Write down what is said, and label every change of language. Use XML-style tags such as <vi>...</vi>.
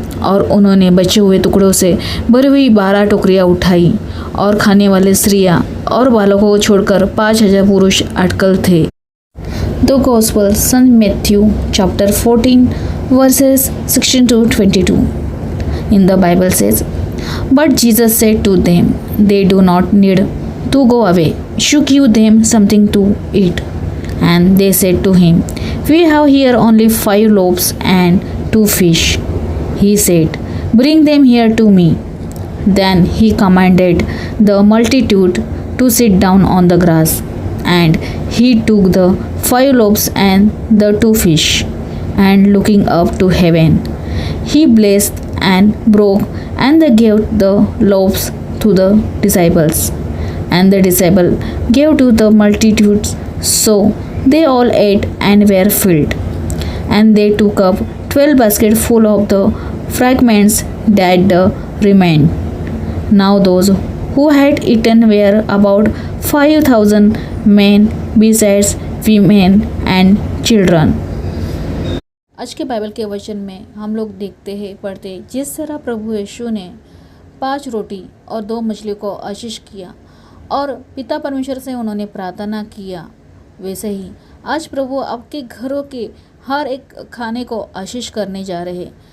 <hi>और उन्होंने बचे हुए टुकड़ों से भरी हुई 12 टोकरियां उठाई और खाने वाले स्त्रियां और बालकों को छोड़कर 5,000 पुरुष अटकल थे।</hi> <en>The gospel saint Matthew chapter 14 verses 16 to 22. In the Bible says, but Jesus said to them, they do not need to go away. Should give them something to eat. And they said to him, we have here only 5 loaves and 2 fish. He said, bring them here to me. Then he commanded the multitude to sit down on the grass. And he took the 5 loaves and the 2 fish, and looking up to heaven, he blessed and broke and they gave the loaves to the disciples, and the disciple gave to the multitudes. So they all ate and were filled, and they took up 12 baskets full of the fragments that remained. Now those who had eaten were about 5,000 men, besides women and children.</en> <hi>आज के Bible के वचन में हम लोग देखते हैं, पढ़ते, जिस तरह प्रभु यीशु ने 5 रोटी और 2 मछली को आशीष किया और पिता परमेश्वर से उन्होंने प्रार्थना किया, वैसे ही आज प्रभु आपके घरों के हर एक खाने को आशीष करने जा रहे हैं।</hi>